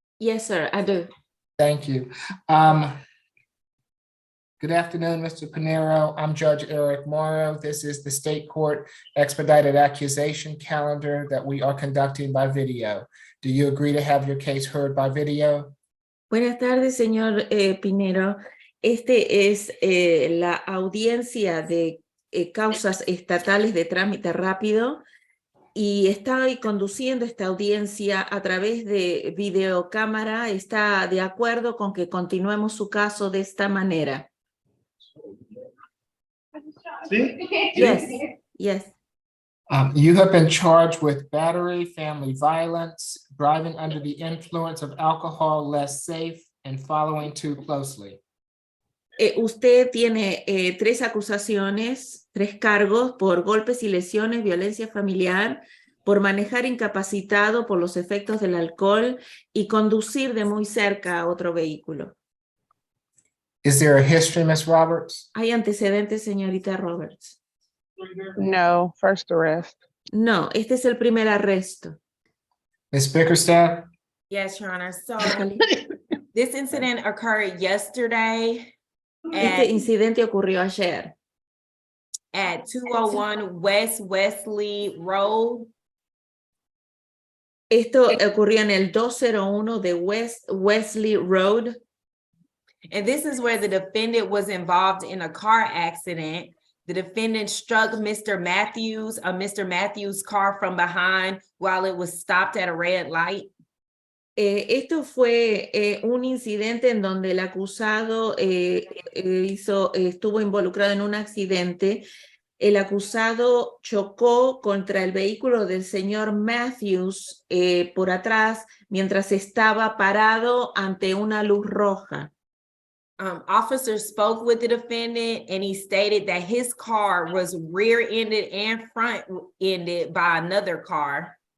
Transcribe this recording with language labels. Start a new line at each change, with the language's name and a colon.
English: Yes, sir, I do. Thank you. Good afternoon, Mr. Pinero. I'm Judge Eric Morrow. This is the State Court Expedited Accusation calendar that we are conducting by video. Do you agree to have your case heard by video?
Spanish: Buenas tardes, señor Pinero. Este es la audiencia de causas estatales de trámite rápido y estoy conduciendo esta audiencia a través de videocámara. ¿Está de acuerdo con que continuemos su caso de esta manera? ¿Sí?
English: Yes, yes. You have been charged with battery, family violence, driving under the influence of alcohol less safe, and following too closely.
Spanish: Usted tiene 3 acusaciones, 3 cargos por golpes y lesiones, violencia familiar, por manejar incapacitado por los efectos del alcohol y conducir de muy cerca a otro vehículo.
English: Is there a history, Ms. Roberts?
Spanish: ¿Hay antecedentes, señorita Roberts?
English: No, first arrest.
Spanish: No, este es el primer arresto.
English: Ms. Bickerstaff? Yes, Your Honor. So this incident occurred yesterday
Spanish: Este incidente ocurrió ayer
English: at 201 West Wesley Road.
Spanish: Esto ocurrió en el 201 de West Wesley Road.
English: And this is where the defendant was involved in a car accident. The defendant struck Mr. Matthews' car from behind while it was stopped at a red light.
Spanish: Esto fue un incidente en donde el acusado estuvo involucrado en un accidente. El acusado chocó contra el vehículo del señor Matthews por atrás mientras estaba parado ante una luz roja.
English: Officers spoke with the defendant and he stated that his car was rear-ended and front-ended by another car.